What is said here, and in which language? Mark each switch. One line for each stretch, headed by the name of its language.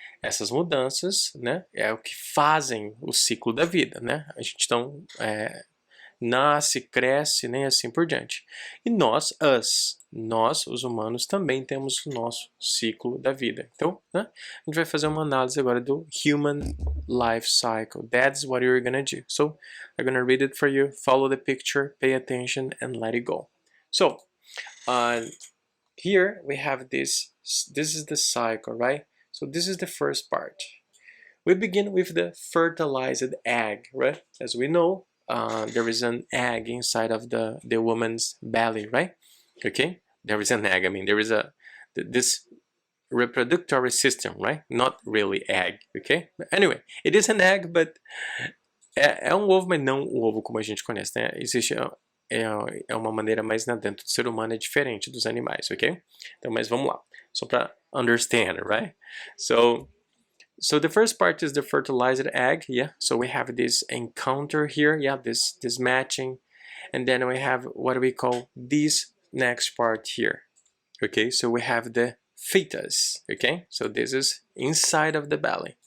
Portuguese: Essas mudanças, né, é o que fazem o ciclo da vida, né? A gente então nasce, cresce, né, assim por diante. E nós, os humanos, também temos o nosso ciclo da vida. Então, né, a gente vai fazer uma análise agora do Human Life Cycle.
English: That's what you're gonna do. So, I'm gonna read it for you, follow the picture, pay attention, and let it go. So, here we have this is the cycle, right? So this is the first part. We begin with the fertilized egg, right? As we know, there is an egg inside of the woman's belly, right? Okay, there is an egg. I mean, there is this reproductory system, right? Not really egg, okay? Anyway, it is an egg, but
Portuguese: é um ovo, mas não o ovo como a gente conhece, né? Existe é uma maneira mais, né, dentro do ser humano é diferente dos animais, ok? Então, mas vamos lá, só para
English: understand, right? So the first part is the fertilized egg, yeah. So we have this encounter here, yeah, this matching, and then we have what we call this next part here. Okay, so we have the fetus. Okay, so this is inside of the belly.